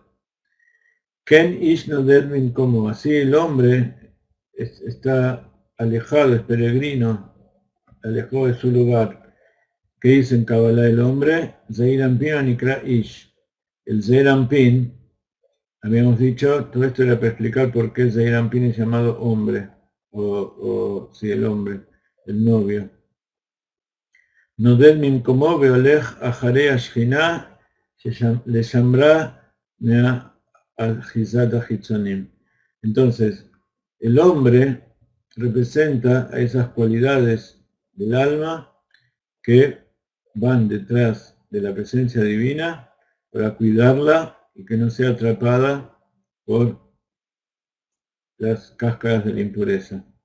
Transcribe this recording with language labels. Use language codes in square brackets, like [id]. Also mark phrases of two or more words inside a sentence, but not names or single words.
[he] כן איש נודד ממקומו, [es] así el hombre está alejado, es peregrino, alejado de su lugar. ¿Qué dice en Kabbalah el hombre? [arc] זעיר אנפין איקרי איש. [es] El Zeir Anpin, habíamos dicho, todo esto era para explicar por qué Zeir Anpin es llamado hombre, sí, el hombre, el novio. [he] נודד ממקומו והולך אחרי השכינה לשמרה מאחיזת החיצונים. [es] Entonces, el hombre representa a esas cualidades del alma que van detrás de la presencia divina para cuidarla y que no sea atrapada por las cáscaras de la impureza.